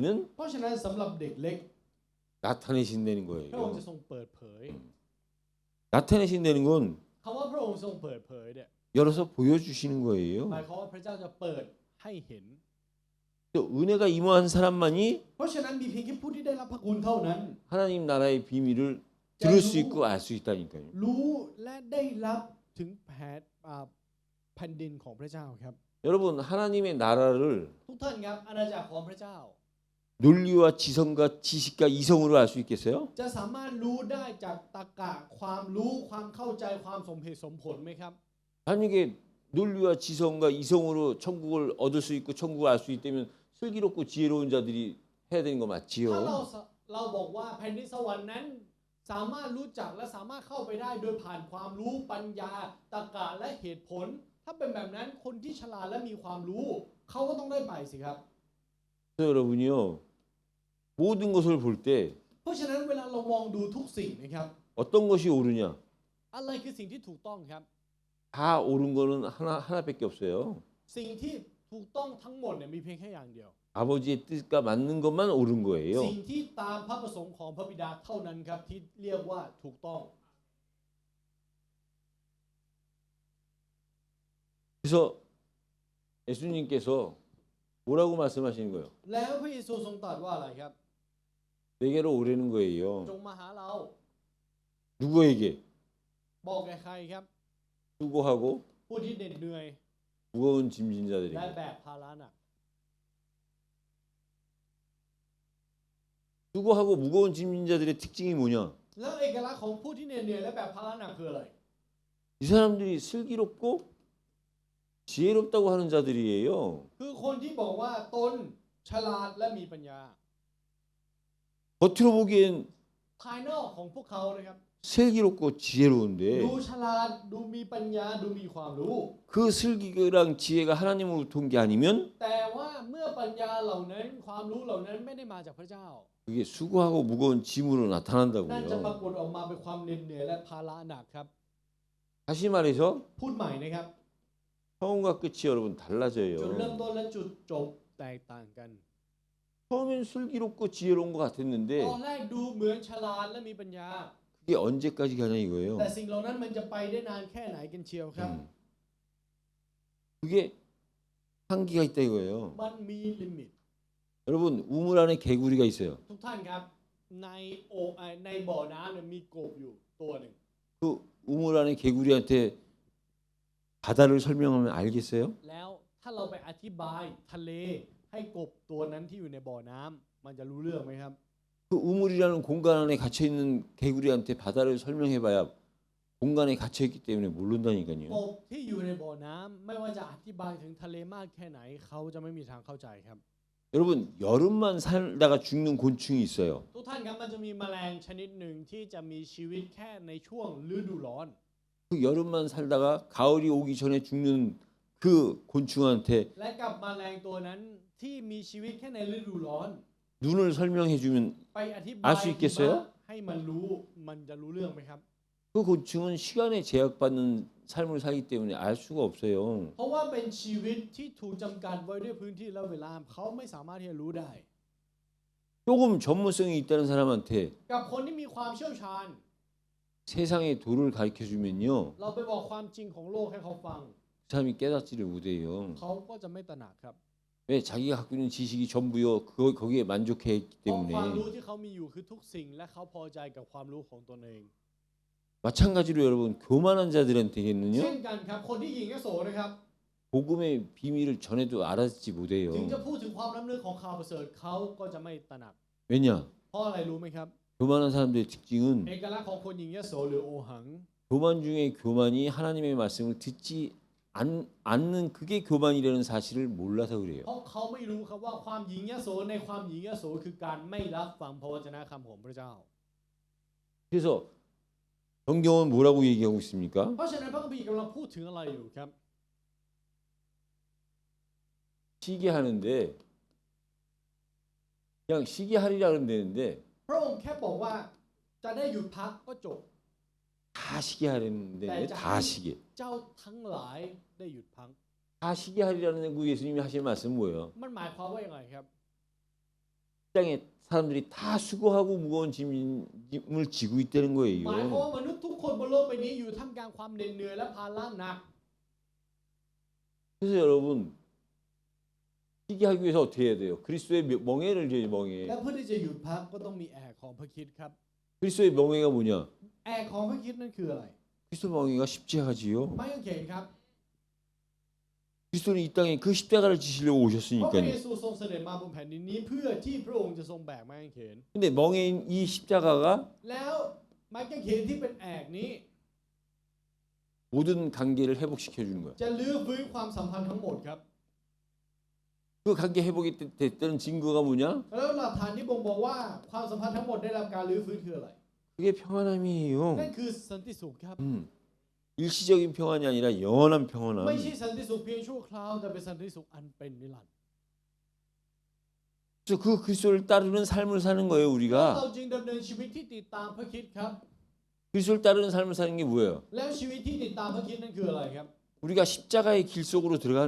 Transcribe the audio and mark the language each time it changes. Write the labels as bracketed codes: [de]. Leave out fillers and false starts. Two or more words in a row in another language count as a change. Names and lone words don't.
[th] เพราะฉะนั้นสำหรับเด็กเล็ก [ko] 나타내신다는 [th] พระองค์ [ko] 거예요. [th] จะทรงเปิดเผย [ko] 나타내신다는 건 [th] คำว่าพระองค์ทรงเปิดเผยเนี่ย [ko] 열어서 보여주시는 [th] หมาย [ko] 거예요. [th] ความว่าพระเจ้าจะเปิดให้เห็น [ko] 또 은혜가 임한 사람만이 [th] เพราะฉะนั้นมีเพียงแค่ผู้ที่ได้รับพระคุณเท่านั้น [ko] 하나님 나라의 비밀을 들을 수 있고 알 수 있다니까요. [th] รู้และได้รับถึงแผ่นดินของพระเจ้าครับ [ko] 여러분 하나님의 나라를 [th] ทุกท่านครับอาณาจักรของพระเจ้า [ko] 논리와 지성과 지식과 이성으로 알 수 있겠어요? [th] จะสามารถรู้ได้จากตรรกะความรู้ความเข้าใจความสมเหตุสมผลไหมครับ [ko] 만약에 논리와 지성과 이성으로 천국을 얻을 수 있고 천국을 알 수 있다면 슬기롭고 지혜로운 자들이 해야 되는 거 [th] ถ้า [ko] 맞지요? [th] เราบอกว่าแผ่นดินสวรรค์นั้น สามารถรู้จักและสามารถเข้าไปได้โดยผ่านความรู้ปัญญาตรรกะและเหตุผล ถ้าเป็นแบบนั้นคนที่ฉลาดและมีความรู้ เขาก็ต้องได้ไปสิครับ [ko] 그래서 여러분이요 모든 것을 볼 때 [th] เพราะฉะนั้นเวลาเรามองดูทุกสิ่งนะครับ [ko] 어떤 것이 옳으냐? [th] อะไรคือสิ่งที่ถูกต้องครับ [ko] 다 옳은 거는 하나밖에 없어요. [th] สิ่งที่ถูกต้องทั้งหมดเนี่ยมีเพียงแค่อย่างเดียว [ko] 아버지의 뜻과 맞는 것만 옳은 거예요. [th] สิ่งที่ตามพระประสงค์ของพระบิดาเท่านั้นครับที่เรียกว่าถูกต้อง [ko] 그래서 예수님께서 뭐라고 말씀하시는 거예요? [th] แล้วพระเยซูทรงตรัสว่าอะไรครับ [ko] 내게로 오라는 거예요. [th] จงมาหาเรา [ko] 누구에게? [th] บอกแก่ใครครับ [ko] 수고하고 [th] ผู้ที่เหน็ดเหนื่อย [ko] 무거운 짐진 [th] และ [ko] 자들에게. [th] แบกภาระหนัก [ko] 수고하고 무거운 짐진 자들의 특징이 뭐냐? [th] แล้วเอกลักษณ์ของผู้ที่เหน็ดเหนื่อยและแบกภาระหนักคืออะไร [ko] 이 사람들이 슬기롭고 지혜롭다고 하는 자들이에요. [th] คือคนที่บอกว่าตนฉลาดและมีปัญญา [ko] 겉으로 보기엔 [th] ภายนอกของพวกเขานะครับ [ko] 슬기롭고 지혜로운데 [th] ดูฉลาดดูมีปัญญาดูมีความรู้ [ko] 그 슬기랑 지혜가 하나님으로부터 온 게 아니면 [th] แต่ว่าเมื่อปัญญาเหล่านั้นความรู้เหล่านั้นไม่ได้มาจากพระเจ้า [ko] 그게 수고하고 무거운 짐으로 [th] นั่นจะปรา [ko] 나타난다고요. [th] กฏออกมาเป็นความเหน็ดเหนื่อยและภาระหนักครับ [ko] 다시 말해서 [th] พูดใหม่นะครับ [ko] 처음과 끝이 여러분 [th] จุดเริ่ม [ko] 달라져요. [th] ต้นและจุดจบแตกต่างกัน [ko] 처음엔 슬기롭고 지혜로운 것 [th] ต [ko] 같았는데 [th] อนแรกดูเหมือนฉลาดและมีปัญญา [ko] 그게 언제까지 가냐 이거예요. [th] แต่สิ่งเหล่านั้นมันจะไปได้นานแค่ไหนกันเชียวครับ [ko] 그게 한계가 있다 이거예요. [th] มันมีลิมิต [ko] 여러분 우물 안에 개구리가 있어요. [th] ทุกท่านครับในในบ่อน้ำเนี่ยมีกบอยู่ตัวหนึ่ง [ko] 그 우물 안에 개구리한테 바다를 설명하면 알겠어요? [th] แล้วถ้าเราไปอธิบายทะเลให้กบตัวนั้นที่อยู่ในบ่อน้ำมันจะรู้เรื่องไหมครับ [ko] 그 우물이라는 공간 안에 갇혀 있는 개구리한테 바다를 설명해봐야 공간에 갇혀 있기 때문에 [th] ก [ko] 모른다니까요. [th] บที่อยู่ในบ่อน้ำไม่ว่าจะอธิบายถึงทะเลมากแค่ไหนเขาจะไม่มีทางเข้าใจครับ [ko] 여러분 여름만 살다가 죽는 곤충이 있어요. [th] ทุกท่านครับมันจะมีแมลงชนิดหนึ่งที่จะมีชีวิตแค่ในช่วงฤดูร้อน [ko] 그 여름만 살다가 가을이 오기 전에 죽는 그 곤충한테 [th] และกับแมลงตัวนั้นที่มีชีวิตแค่ในฤดูร้อน [ko] 눈을 설명해주면 [th] ไปอธิบาย [ko] 알수 있겠어요? [th] ให้มันรู้มันจะรู้เรื่องไหมครับ [ko] 그 곤충은 시간에 제약받는 삶을 살기 때문에 알 수가 없어요. [th] เพราะว่าเป็นชีวิตที่ถูกจำกัดไว้ด้วยพื้นที่และเวลาเขาไม่สามารถที่จะรู้ได้ [ko] 조금 전문성이 있다는 사람한테 [th] กับคนที่มีความเชี่ยวชาญ [ko] 세상의 도를 가르쳐 주면요, [th] เราไปบอกความจริงของโลกให้เขาฟัง [ko] 그 사람이 깨닫지를 못해요. [th] เขาก็จะไม่ตระหนักครับ [ko] 왜 자기가 갖고 있는 지식이 전부요, 거기에 만족해있기 [th] เพราะความรู้ [ko] 때문에. [th] ที่เขามีอยู่คือทุกสิ่งและเขาพอใจกับความรู้ของตนเอง [ko] 마찬가지로 여러분 교만한 [th] เช่ [ko] 자들한테는요, [th] นกันครับคนที่หญิงยโสนะครับ [ko] 복음의 비밀을 전해도 알아듣지 [th] ถึง [ko] 못해요. [th] จะพูดถึงความล้ำลึกของข่าวประเสริฐเขาก็จะไม่ตระหนัก [ko] 왜냐? [th] เพราะอะไรรู้ไหมครับ [ko] 교만한 사람들의 특징은 [th] เอกลักษณ์ของคนหญิงยโสหรือโอหัง [ko] 교만 중에 교만이 하나님의 말씀을 듣지 않는 그게 교만이라는 사실을 몰라서 그래요. [th] เพราะเขาไม่รู้ครับว่าความหญิงยโสในความหญิงยโสคือการไม่รับฟังพระวจนะคำของพระเจ้า [ko] 그래서 성경은 뭐라고 얘기하고 있습니까? [th] เพราะฉะนั้นพระคัมภีร์กำลังพูดถึงอะไรอยู่ครับ [ko] 쉬게 하는데 그냥 쉬게 하리라 그러면 되는데 [th] พระองค์แค่บอกว่าจะได้หยุดพักก็จบ [ko] 다 쉬게 하려는데 왜 다 쉬게? [th] เจ้าทั้งหลายได้หยุดพัก [ko] 다 쉬게 하리라는 그 예수님이 하신 말씀은 뭐예요? [th] มันหมายความว่าอย่างไรครับ [ko] 땅에 사람들이 다 수고하고 무거운 짐을 지고 있다는 [th] หมายความ [ko] 거예요. [th] ว่ามนุษย์ทุกคนบนโลกใบนี้อยู่ท่ามกลางความเหน็ดเหนื่อยและภาระหนัก [ko] 그래서 여러분 쉬게 하기 위해서 어떻게 해야 돼요? 그리스도의 멍에를 줘야지 [th] และ [ko] 멍에. [th] เพื่อที่จะหยุดพักก็ต้องมีแอกของพระคริสต์ครับ [ko] 그리스도의 멍에가 뭐냐? [th] แอกของพระคริสต์นั่นคืออะไร [ko] 그리스도 멍에가 십자가지요. [th] ไม้กางเขนครับ [ko] 그리스도는 이 땅에 그 십자가를 지시려고 [th] เพราะพระเย [ko] 오셨으니까요. [th] ซูทรงเสด็จมาบนแผ่นดินนี้เพื่อที่พระองค์จะทรงแบกไม้กางเขน [ko] 근데 멍에인 이 십자가가 [th] แล้วไม้กางเขนที่เป็นแอกนี้ [ko] 모든 관계를 회복시켜 주는 거야. [th] จะลื้อฟื้นความสัมพันธ์ทั้งหมดครับ [ko] 그 관계 회복이 됐다는 증거가 뭐냐? [th] แล้วหลักฐานที่บ่งบอกว่าความสัมพันธ์ทั้งหมดได้รับการลื้อฟื้นคืออะไร [ko] 그게 평안함이에요. [th] นั่นคือสันติสุขครับ [ko] 일시적인 평안이 아니라 영원한 [th] ไม่ [ko] 평안함. [th] ใช่สันติสุขเพียงชั่วคราวแต่เป็นสันติสุขอันเป็นนิรันดร์ [ko] 그래서 그 그리스도를 따르는 삶을 사는 거예요, [th] เรา [ko] 우리가. [th] จึงดำเนินชีวิตที่ติดตามพระคริสต์ครับ [ko] 그리스도를 따르는 삶을 사는 게 뭐예요? [th] แล้วชีวิตที่ติดตามพระคริสต์นั่นคืออะไรครับ [ko] 우리가 십자가의 길 속으로 들어가는